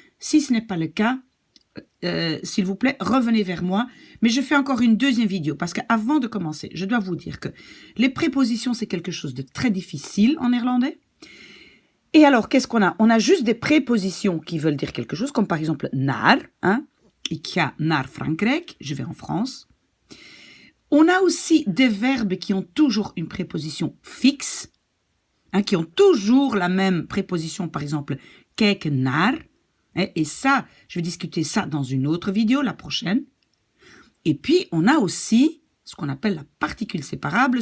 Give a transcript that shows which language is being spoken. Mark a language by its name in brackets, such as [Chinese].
[French] Si ce n'est pas le cas, s'il vous plaît, revenez vers moi. Mais je fais encore une deuxième vidéo parce qu'avant de commencer, je dois vous dire que les prépositions, c'est quelque chose de très difficile en néerlandais. Et alors, qu'est-ce qu'on a? On a juste des prépositions qui veulent dire quelque chose, comme par exemple naar, hein? [Dutch] Ik ga naar Frankrijk, [French] je vais en France. On a aussi des verbes qui ont toujours une préposition fixe, hein, qui ont toujours la même préposition, par exemple, kijken naar. Et ça, je vais discuter ça dans une autre vidéo, la prochaine. Et puis, on a aussi ce qu'on appelle la particule séparable.